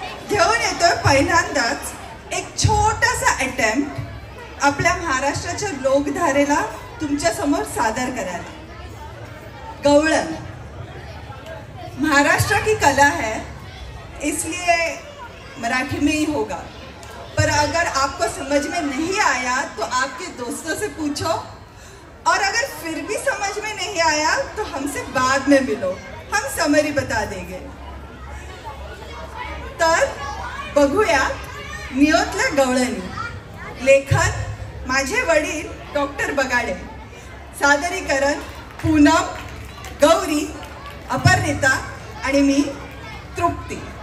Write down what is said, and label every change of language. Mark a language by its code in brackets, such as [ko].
[mr] घेऊन येतोय पहिल्यांदाच एक छोटासा अटेम्प्ट आपल्या महाराष्ट्राच्या लोकधारेला तुमच्या समोर सादर करायला. गवळण. [hi] महाराष्ट्र की कला है, इसलिए मराठी में ही होगा, पर अगर आपको समझ में नहीं आया तो आपके दोस्तों से पूछो, और अगर फिर भी समझ में नहीं आया तो हमसे बाद में मिलो, हम समरी बता देंगे. [mr] तर बघूया नियोतल्या गवळणी. लेखन माझे वडील डॉक्टर बगाडे. सादरीकरण पूनम, गौरी, अपर्णिता आणि मी तृप्ती.